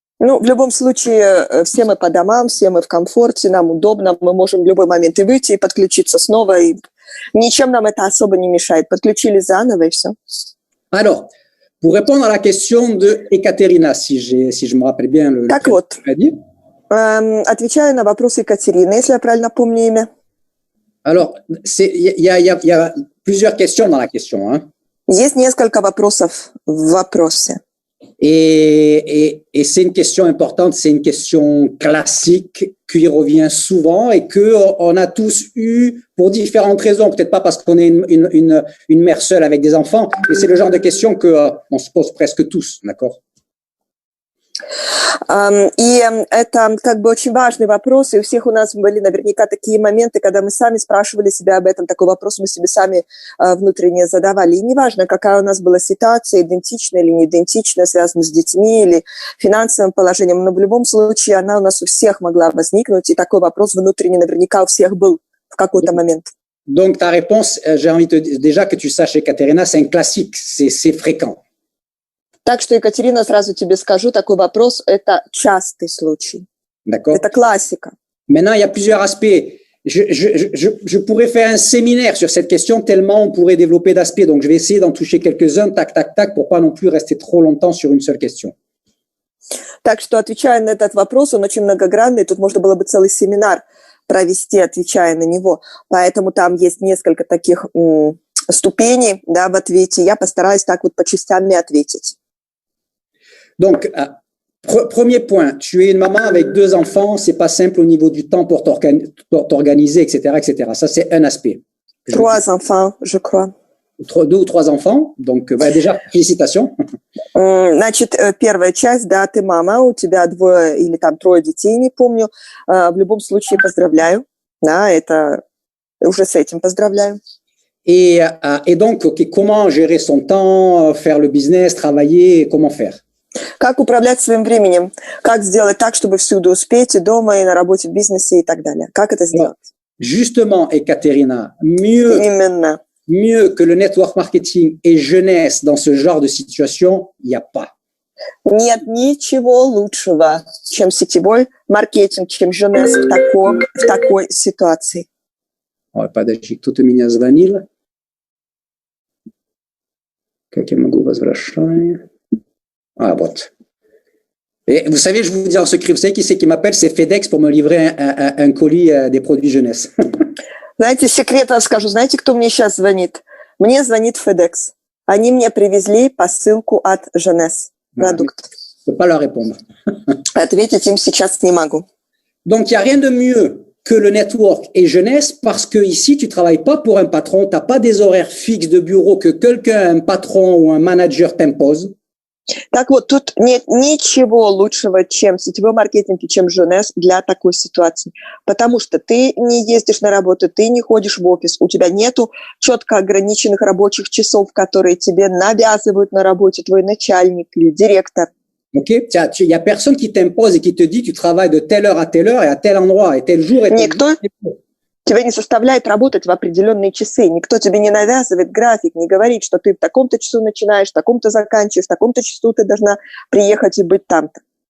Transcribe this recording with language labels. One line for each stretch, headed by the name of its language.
Russian: Ну, в любом случае, все мы по домам, все мы в комфорте, нам удобно, мы можем в любой момент и выйти, и подключиться снова, и ничем нам это особо не мешает. Подключили заново, и все.
French: Alors, pour répondre à la question de Ekaterina, si je me rappelle bien le
Russian: так вот, отвечаю на вопрос Екатерины, если я правильно помню имя.
French: Alors, il y a plusieurs questions dans la question. Hein.
Russian: Есть несколько вопросов в вопросе.
French: Et c'est une question importante, c'est une question classique qui revient souvent et que on a tous eu pour différentes raisons. Peut-être pas parce qu'on est une mère seule avec des enfants, mais c'est le genre de question que on se pose presque tous, d'accord?
Russian: И это как бы очень важный вопрос, и у всех у нас были наверняка такие моменты, когда мы сами спрашивали себя об этом, такой вопрос мы себе сами внутренне задавали. И неважно, какая у нас была ситуация, идентичная или не идентичная, связанная с детьми или финансовым положением, но в любом случае она у нас у всех могла возникнуть, и такой вопрос внутренне наверняка у всех был в какой-то момент.
French: Donc ta réponse, j'ai envie de déjà que tu saches, Ekaterina, c'est un classique, c'est fréquent.
Russian: Так что, Екатерина, сразу тебе скажу, такой вопрос – это частый случай.
French: D'accord.
Russian: Это классика.
French: Maintenant, il y a plusieurs aspects. Je pourrais faire un séminaire sur cette question tellement on pourrait développer d'aspects. Donc, je vais essayer d'en toucher quelques-uns, tac, pour pas non plus rester trop longtemps sur une seule question.
Russian: Так что, отвечая на этот вопрос, он очень многогранный. Тут можно было бы целый семинар провести, отвечая на него. Поэтому там есть несколько таких ступеней, да, в ответе. Я постараюсь так вот по частям ответить.
French: Donc, premier point, tu es une maman avec 2 enfants, c'est pas simple au niveau du temps pour t'organiser, etc., etc. Ça, c'est un aspect. 3 enfants, je crois. 2 ou 3 enfants. Donc, déjà, félicitations.
Russian: Значит, первая часть, да, ты мама, у тебя 2 или там 3 детей, не помню. В любом случае, поздравляю. Да, это уже с этим поздравляю.
French: Et donc, comment gérer son temps, faire le business, travailler, comment faire?
Russian: Как управлять своим временем? Как сделать так, чтобы всюду успеть, и дома, и на работе, в бизнесе, и так далее? Как это сделать?
French: Justement, Ekaterina,
Russian: Именно.
French: Mieux que le network marketing et jeunesse dans ce genre de situation, il n'y a pas.
Russian: Нет ничего лучшего, чем сетевой маркетинг, чем jeunesse в такой ситуации. Ой, подожди, кто-то меня звонил. Как я могу возвращать? Ah, вот.
French: Et vous savez, je vous dis en secret, vous savez qui c'est qui m'appelle? C'est FedEx pour me livrer un colis des produits jeunesse.
Russian: Знаете, секрет расскажу. Знаете, кто мне сейчас звонит? Мне звонит FedEx. Они мне привезли посылку от Jeunesse. Продукт.
French: Je ne peux pas leur répondre.
Russian: Ответить им сейчас не могу.
French: Donc, il n'y a rien de mieux que le network et jeunesse parce que ici, tu ne travailles pas pour un patron, tu n'as pas des horaires fixes de bureau que quelqu'un, un patron ou un manager t'impose.
Russian: Так вот, тут нет ничего лучшего, чем сетевой маркетинг и чем Jeunesse для такой ситуации. Потому что ты не ездишь на работу, ты не ходишь в офис, у тебя нету четко ограниченных рабочих часов, которые тебе навязывают на работе твой начальник или директор.
French: Ok, il y a personne qui t'impose et qui te dit tu travailles de telle heure à telle heure et à tel endroit et tel jour et tel
Russian: Никто тебя не заставляет работать в определенные часы. Никто тебе не навязывает график, не говорит, что ты в таком-то часу начинаешь, в таком-то заканчиваешь, в таком-то часу ты должна приехать и быть там-то.